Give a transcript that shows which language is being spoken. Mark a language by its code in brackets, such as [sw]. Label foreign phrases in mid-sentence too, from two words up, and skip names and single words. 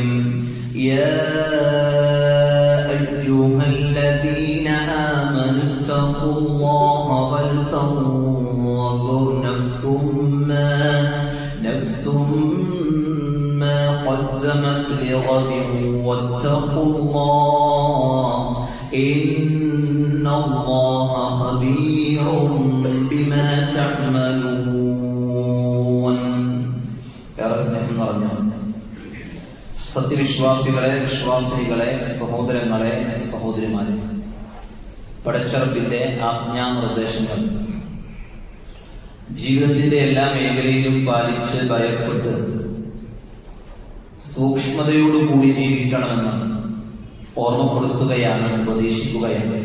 [ar] يا أيها الذين آمنوا اتقوا الله ولتنظر نفس ما قدمت لغد واتقوا الله إن الله خبير بما تعملون. [ml] സത്യവിശ്വാസികളെ, വിശ്വാസിനികളെ, സഹോദരങ്ങളെ, സഹോദരിമാരെ, പടച്ചറപ്പിന്റെ ആജ്ഞാനിർദ്ദേശങ്ങൾ ജീവിതത്തിന്റെ എല്ലാ മേഖലയിലും പാലിച്ച് ഭയപ്പെട്ട് സൂക്ഷ്മതയോടുകൂടി ജീവിക്കണമെന്ന് ഓർമ്മപ്പെടുത്തുകയാണ്, ഉപദേശിക്കുകയാണ്.